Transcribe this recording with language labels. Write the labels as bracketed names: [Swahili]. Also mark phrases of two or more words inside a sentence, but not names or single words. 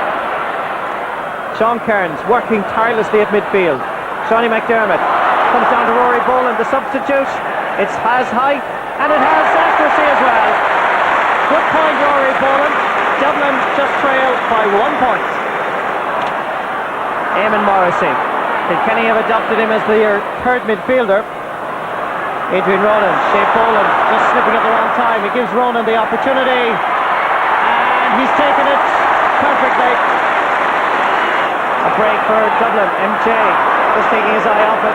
[English] Sean Cairns working tirelessly at midfield. Shawnee McDermott comes down to Rory Boland, the substitute. It has height and it has accuracy as well. Good point, Rory Boland. Dublin just trail by 1 point. Eamon Morrissey. Kilkenny have adopted him as their third midfielder. Adrian Ronan, Shea Boland just slipping at the wrong time. He gives Ronan the opportunity and he's taken it perfectly. A break for Dublin. MJ just taking his eye off it.